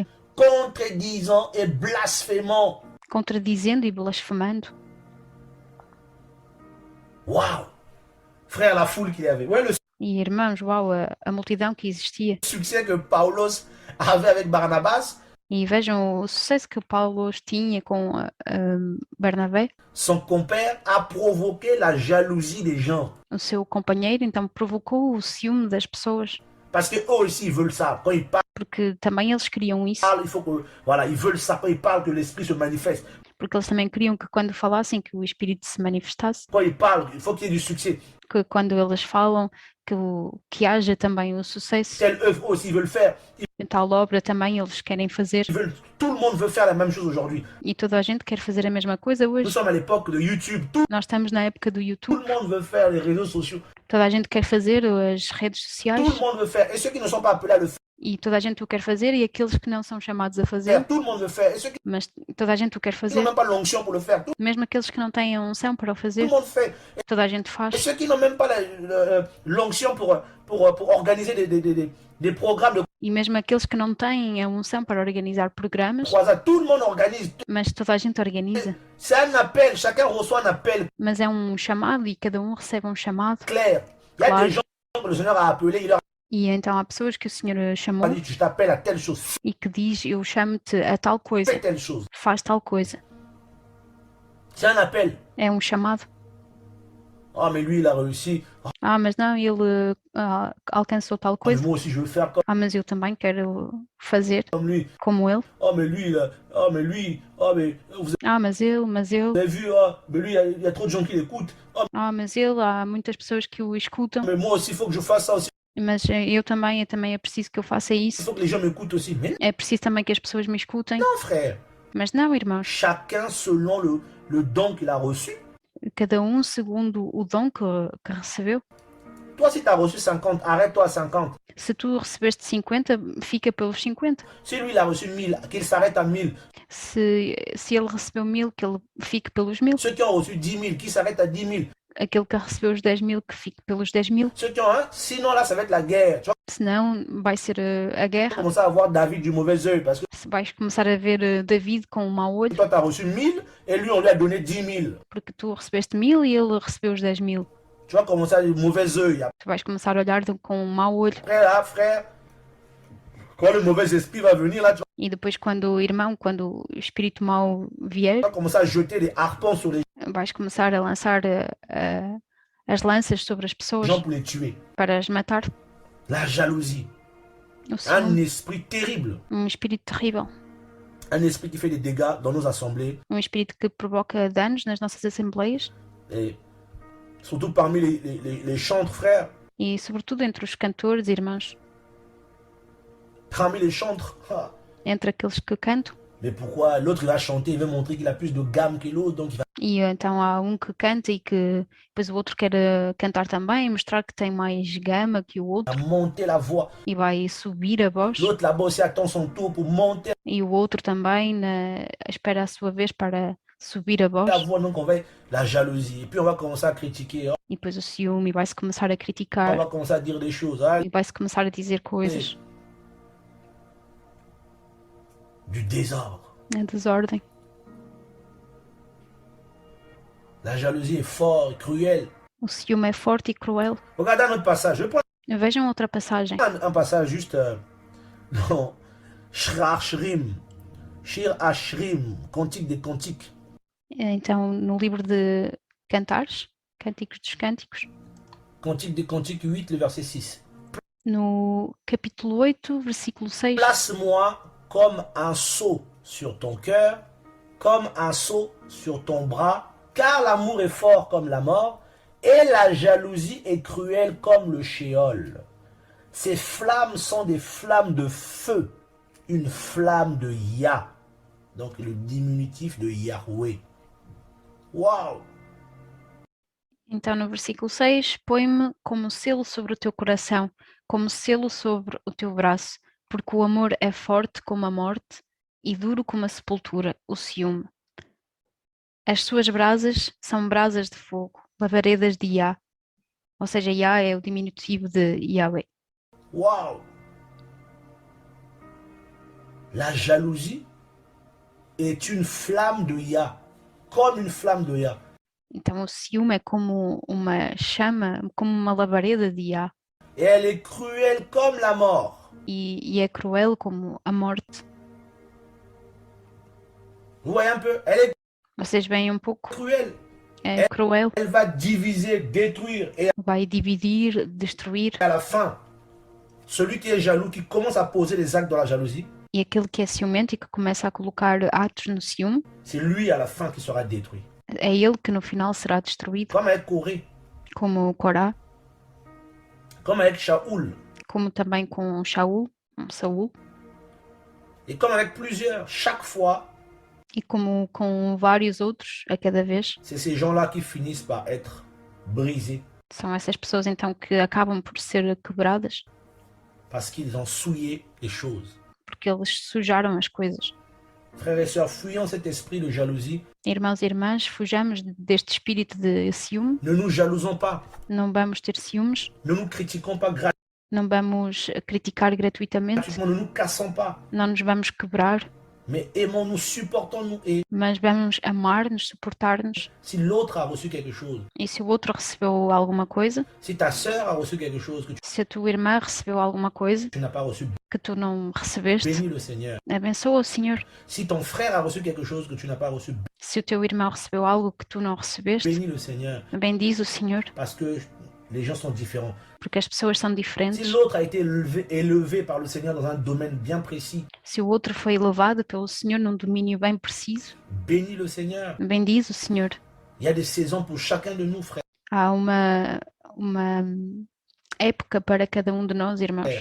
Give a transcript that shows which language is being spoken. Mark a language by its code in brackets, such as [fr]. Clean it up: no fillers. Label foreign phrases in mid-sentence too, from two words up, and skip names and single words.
[fr] Contredisant et blasphémant. [pt] Contradizendo e blasfemando. [fr] Waouh! Frère, la foule qu'il y avait. Ouais, le [pt] E irmãos, uau, a multidão que existia. [fr] succès que Paulos avait avec Barnabas. [pt] E vejam o sucesso que Paulo tinha com Barnabé. [fr] Son compère a provoqué la jalousie des gens. [pt] O seu companheiro, então, provocou o ciúme das pessoas. [fr] Parce que eux aussi, ils veulent ça. Quand ils parlent, [pt] Porque também eles queriam isso. [fr] il faut que, voilà, ils veulent ça. Quand ils parlent, que l'esprit se manifeste. [pt] Porque eles também queriam que quando falassem que o Espírito se manifestasse. [fr] Quand ils parlent, il faut qu'il y ait du succès. [pt] Que quando eles falam que haja também o sucesso. [fr] Telle œuvre aussi, ils veulent faire. [pt] Tal obra também eles querem fazer. [fr] Tout le monde veut faire la même chose aujourd'hui. [pt] E toda a gente quer fazer a mesma coisa [fr] Nous [pt] hoje. [fr] sommes à l'époque de YouTube. [pt] Nós estamos na época do [fr] Tout [pt] YouTube. [fr] le monde veut faire les réseaux sociaux. [pt] Toda a gente quer fazer as redes [fr] Tout [pt] sociais. [fr] le monde veut faire. Et ceux qui ne sont pas appelés à le [pt] E toda a gente o quer fazer e aqueles que não são chamados a fazer. [fr] faire, tout le monde veut faire. Et ceux qui [pt] Mas toda a gente o quer [fr] n'ont [pt] fazer. [fr] même pas l'onction pour le faire, tout [pt] Mesmo aqueles que não têm a unção para o [fr] le [pt] fazer. [fr] monde fait. [pt] Toda a gente [fr] Et [pt] faz. [fr] ceux qui n'ont même pas l'onction pour organiser des programmes de [pt] E mesmo aqueles que não têm a unção para organizar programas. [fr] croisade, tout le monde organise. [pt] Mas toda a gente organiza. [fr] C'est un appel, chacun reçoit un appel [pt] Mas é um chamado e cada um recebe um chamado. [fr] clair. Il y a [pt] Claro. [fr] des gens que le Seigneur a appelés, il leur [pt] E então há pessoas que o Senhor [fr] a [pt] chamou [fr] dit, je t'appelle à telle chose, [pt] e que diz, eu chamo-te a tal coisa, [fr] fais telle chose. [pt] faz tal coisa. [fr] C'est un appel. [pt] É um chamado. [fr] Ah, mais lui, il a réussi. [pt] Ah, mas não, ele alcançou tal [fr] Ah, mais [pt] coisa. [fr] moi aussi, je veux faire comme [pt] Ah, mas eu também quero fazer [fr] lui. [pt] como ele. [fr] Ah, mais lui, vous [pt] Ah, mas ele. [fr] avez vu, ah, mais lui, il y a trop de gens qui l'écoutent. Ah, [pt] Ah, mas ele, há muitas pessoas que o escutam. [fr] mais moi aussi, il faut que je fasse ça aussi. [pt] Mas eu também é preciso que eu faça [fr] Il [pt] isso. [fr] faut que les gens m'écoutent aussi. Mais [pt] É preciso também que as pessoas me escutem. [fr] non, frère. [pt] Mas não, irmãos. [fr] Chacun selon le don qu'il a reçu. [pt] Cada um segundo o dom que recebeu. [fr] Toi, si tu as reçu 50, arrête-toi à 50. [pt] Se tu recebeste 50, fica pelos 50. [fr] Si lui, il a reçu 1000, qu'il s'arrête à 1000. [pt] Se ele recebeu 1000, que ele fique pelos 1000. [fr] Ceux qui ont reçu 10 000, qui s'arrêtent à 10 000. [pt] Aquele que recebeu os 10.000, que fique pelos 10.000. [fr] Ceux qui ont un, sinon là, ça va être la guerre. Tu vas [pt] Senão vai ser a guerra. [fr] commencer à voir David du mauvais œil parce que [pt] Se vais começar a ver David com um mau olho, [fr] toi, tu as reçu 1000 et lui, on lui a donné 10 000. [pt] porque tu recebeste 1000 e ele recebeu os 10.000. [fr] Tu vas commencer à avoir du mauvais œil. [pt] Tu vais começar a olhar com um mau olho. [fr] Après, là, frère, quand le mauvais esprit va venir, là, tu [pt] E depois, quando o espírito mau vier, [fr] vas commencer à jeter des harpons sur les [pt] vais começar a lançar as lanças sobre as pessoas [fr] gens pour les tuer. [pt] para as matar. [fr] La jalousie. [pt] O [fr] Un [pt] ciúme, [fr] esprit terrible. [pt] espírito terrível. [fr] Un esprit qui fait des dégâts dans nos assemblées. [pt] Espírito que provoca danos nas nossas assembleias. [fr] Et surtout parmi les chantres, frères. [pt] E sobretudo entre os cantores, irmãos. [fr] Parmi les chantres. Ah. [pt] Entre aqueles que cantam. [fr] Mais pourquoi l'autre il va chanter, il veut montrer qu'il a plus de gamme que l'autre, donc il va [pt] E então há um que canta e que depois o outro quer cantar também e mostrar que tem mais gama que o outro [fr] monter la voix. [pt] e vai subir a voz. [fr] L'autre là-bas aussi attend son tour pour monter [pt] E o outro também espera a sua vez para subir a voz. [fr] la voix, donc on va la jalousie. Et puis on va commencer à critiquer, [pt] E depois o ciúme e vai-se começar a [fr] on [pt] criticar [fr] va commencer à dire des choses. Ah, [pt] e vai-se começar a dizer coisas. [fr] du désordre. [pt] A desordem. [fr] La jalousie est fort, cruelle. [pt] O ciúme é forte e cruel. [fr] Regardez un autre passage. Je vais prendre [pt] Vejam outra passagem. [fr] un passage juste dans Shir Hashrim. Shir Hashrim, Cantique des Cantiques. [pt] Então, no livro de Cantares, Cânticos dos Cânticos, [fr] Cantique des Cantiques 8, le verset 6. [pt] no capítulo 8, versículo 6. [fr] Place-moi comme un sceau sur ton cœur, comme un sceau sur ton bras, car l'amour est fort comme la mort, et la jalousie est cruelle comme le Sheol. Ces flammes sont des flammes de feu. Une flamme de Yah. Donc le diminutif de Yahweh. Waouh! [pt] Então, no versículo 6, põe-me como selo sobre o teu coração, como selo sobre o teu braço, porque o amor é forte como a morte e duro como a sepultura, o ciúme. As suas brasas são brasas de fogo, labaredas de Yah. Ou seja, Yah é o diminutivo de Yahweh. [fr] Waouh! La jalousie est une flamme de Yah. Comme une flamme de Yah. [pt] Então, o ciúme é como uma chama, como uma labareda de Yah. [fr] Et elle est cruelle comme la mort. [pt] E é cruel como a morte. [fr] Vous voyez un peu? Elle est [pt] Vocês veem um pouco? [fr] cruelle. [pt] É cruel. [fr] Elle va diviser, détruire. Et [pt] Vai dividir, destruir. [fr] à la fin, celui qui est jaloux, qui commence à poser les actes dans la jalousie, [pt] E aquele que é ciumento e que começa a colocar atos no ciúme, [fr] c'est lui à la fin qui sera détruit. [pt] é ele que no final será destruído, [fr] Comme avec Corée, [pt] como Corá, [fr] comme avec Shaoul, [pt] como também com Saul, [fr] et comme avec plusieurs. Chaque fois, [pt] e como com vários outros a cada vez. [fr] c'est ces gens-là qui finissent par être brisés [pt] São essas pessoas então que acabam por ser quebradas, [fr] parce qu'ils ont souillé les choses. [pt] porque eles sujaram as coisas. [fr] Frères et sœurs, fuyons cet esprit de jalousie. [pt] Irmãos e irmãs, fujamos deste espírito de ciúme, [fr] Ne nous jalousons pas. [pt] não vamos ter ciúmes, [fr] Ne nous critiquons pas [pt] não vamos criticar gratuitamente, [fr] gratuitement. Ne nous cassons pas. [pt] não nos vamos quebrar, [fr] Mais aimons-nous, supportons-nous. Et [pt] mas vamos amar-nos, suportar-nos. [fr] si l'autre a reçu quelque chose, [pt] E se o outro recebeu alguma coisa, [fr] si ta sœur a reçu quelque chose que [pt] se a tua irmã recebeu alguma coisa [fr] tu n'as pas reçu, [pt] que tu não recebeste, [fr] bénis le Seigneur. [pt] abençoa o Senhor. [fr] Si ton frère a reçu quelque chose que tu n'as pas reçu, [pt] Se o teu irmão recebeu algo que tu não recebeste, [fr] bénis le Seigneur. [pt] bendiz o Senhor, [fr] Parce que les gens sont différents. [pt] porque as pessoas são [fr] Si [pt] diferentes. [fr] l'autre a été élevé par le Seigneur dans un domaine bien précis, [pt] Se o outro foi elevado pelo Senhor num domínio bem preciso, [fr] bénis le Seigneur. [pt] bendiz o Senhor. [fr] Il y a des saisons pour chacun de nous, frères. [pt] Há uma época para cada um de nós, irmãos.